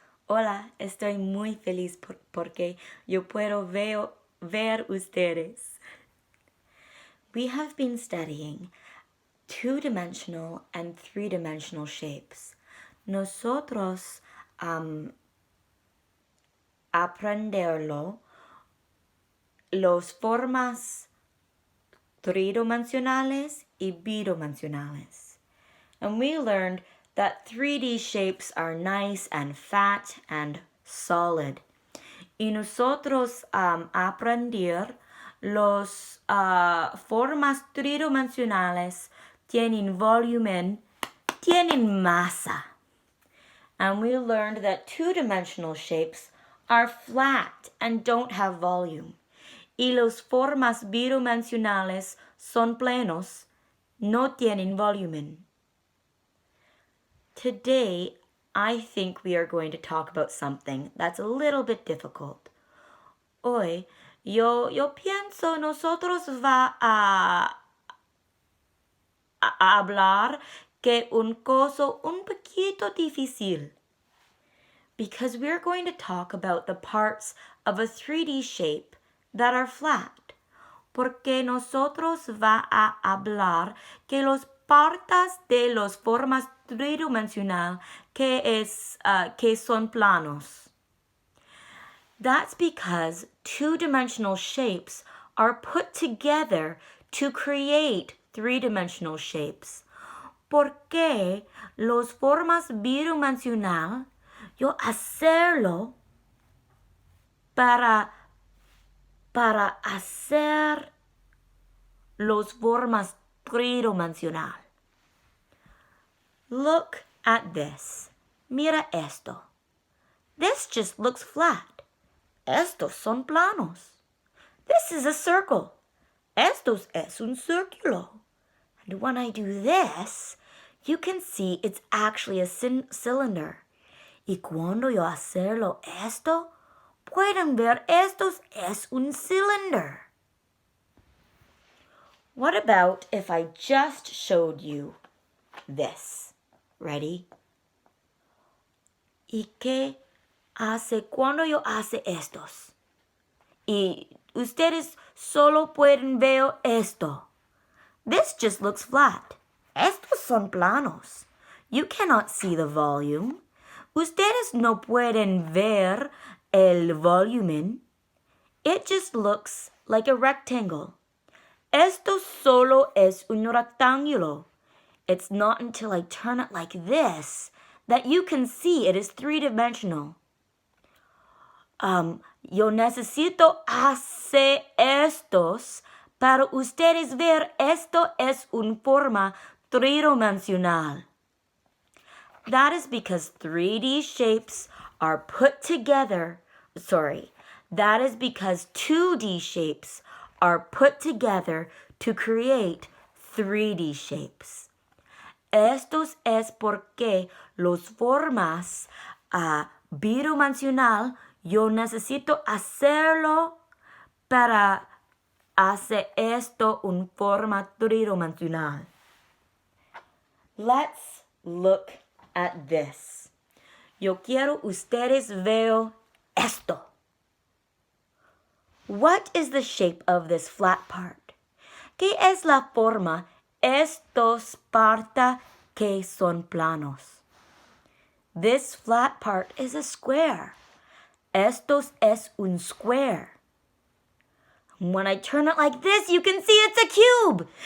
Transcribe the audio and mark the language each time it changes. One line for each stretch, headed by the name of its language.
Spanish: Hola, estoy muy feliz porque yo puedo ver ustedes.
English: We have been studying two-dimensional and three-dimensional shapes.
Spanish: Nosotros aprenderlo las formas tridimensionales y bidimensionales.
English: And we learned that 3D shapes are nice and fat and solid.
Spanish: Y nosotros aprender los formas tridimensionales tienen volumen, tienen masa.
English: And we learned that two-dimensional shapes are flat and don't have volume.
Spanish: Y los formas bidimensionales son plenos, no tienen volumen.
English: Today, I think we are going to talk about something that's a little bit difficult.
Spanish: Hoy, yo pienso nosotros va a hablar que un coso un poquito difícil.
English: Because we're going to talk about the parts of a 3D shape that are flat.
Spanish: Porque nosotros va a hablar que los partes de las formas tridimensional que son planos.
English: That's because two-dimensional shapes are put together to create three-dimensional shapes.
Spanish: Porque las formas bidimensional, yo hacerlo para hacer las formas tridimensional.
English: Look at this.
Spanish: Mira esto.
English: This just looks flat.
Spanish: Estos son planos.
English: This is a circle.
Spanish: Estos es un círculo.
English: And when I do this, you can see it's actually a cylinder.
Spanish: Y cuando yo hacerlo esto, pueden ver estos es un cylinder.
English: What about if I just showed you this? Ready?
Spanish: ¿Y qué hace cuando yo hace estos? Y ustedes solo pueden ver esto.
English: This just looks flat.
Spanish: Estos son planos.
English: You cannot see the volume.
Spanish: Ustedes no pueden ver el volumen.
English: It just looks like a rectangle.
Spanish: Esto solo es un rectángulo.
English: It's not until I turn it like this that you can see it is three-dimensional.
Spanish: Yo necesito hacer estos para ustedes ver esto es una forma tridimensional.
English: That is because 3D shapes are put together. That is because 2D shapes are put together to create 3D shapes.
Spanish: Estos es porque las formas bidimensional yo necesito hacerlo para hacer esto en forma tridimensional.
English: Let's look at this.
Spanish: Yo quiero ustedes ver esto.
English: What is the shape of this flat part?
Spanish: ¿Qué es la forma estos partes que son planos?
English: This flat part is a square.
Spanish: Estos es un square.
English: When I turn it like this, you can see it's a cube.